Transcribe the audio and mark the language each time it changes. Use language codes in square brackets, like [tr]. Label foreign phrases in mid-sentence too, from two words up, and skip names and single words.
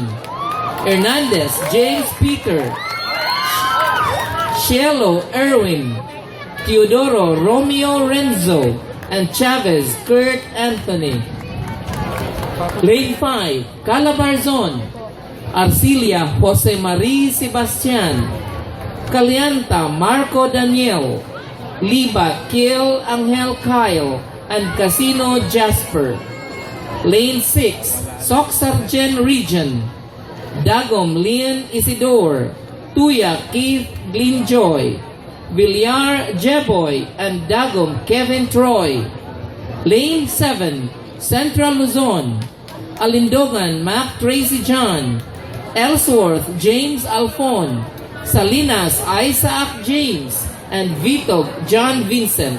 [en] Hernandez James Peter, Cielo Erwin, Teodoro Romeo Renzo, and Chavez Kurt Anthony. Lane 5, Calabarzon. Arcilia Jose Marie Sebastian, Calianta Marco Daniel, Liba Kiel Angel Kyle, and Casino Jasper. Lane 6, Soxargen Region. Dagom Lian Isidore, Tuya Keith Glinjoy, Villar Jeboy, and Dagom Kevin Troy. Lane 7, Central Luzon. Alindogan Mac Tracy John, Ellsworth James Alfon, Salinas Isaac James, and Vitog John Vincent.